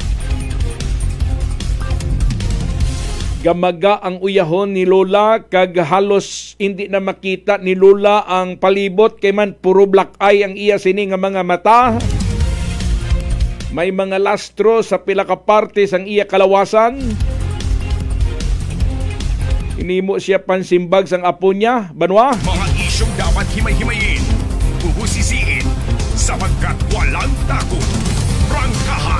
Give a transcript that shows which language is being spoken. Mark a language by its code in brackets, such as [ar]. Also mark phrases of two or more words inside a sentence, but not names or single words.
[hil] Gamaga ang uyahon ni lola kag halos hindi na makita ni lola ang palibot kay man puro [en] black eye [hil] ang iya sini nga mga mata. May mga lastro sa pila ka parte sang iya kalawasan. Inimo siya pansimbag sang apo niya, Banwa. [tl] Mga isyong dapat himay-himayin, bubusisiin, sapagkat walang takot. Prangkahan.